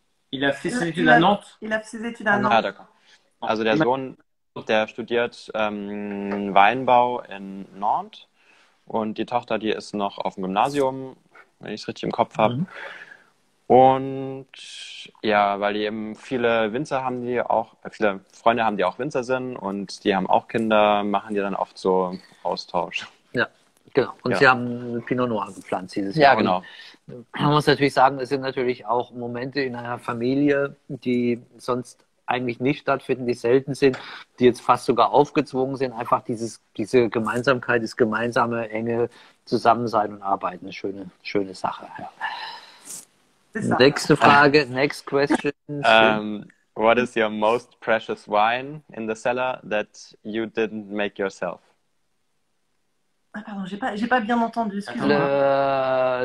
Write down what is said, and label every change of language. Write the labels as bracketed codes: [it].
[fr] Il a fait ses études à Nantes. Il a fait ses études à Nantes. Ah, d'accord. [de] Also der Sohn, der studiert Weinbau in Nantes und die Tochter, die ist noch auf dem Gymnasium, wenn ich es richtig im Kopf habe. Und ja, weil die eben viele Winzer haben, viele Freunde haben, die auch Winzer sind und die haben auch Kinder, machen die dann oft so Austausch. Ja, genau. Und Ja. sie haben Pinot Noir gepflanzt dieses Ja, Jahr. genau. Man muss natürlich sagen, es sind natürlich auch Momente in einer Familie, die sonst eigentlich nicht stattfinden, die selten sind, die jetzt fast sogar aufgezwungen sind. Einfach diese Gemeinsamkeit, das gemeinsame, enge Zusammensein und Arbeiten, eine schöne Sache. Ja. Nächste Frage, [en] next question. What is your most precious wine in the cellar that you didn't make yourself? [fr] Ah, pardon, j'ai pas bien entendu, excusez-moi.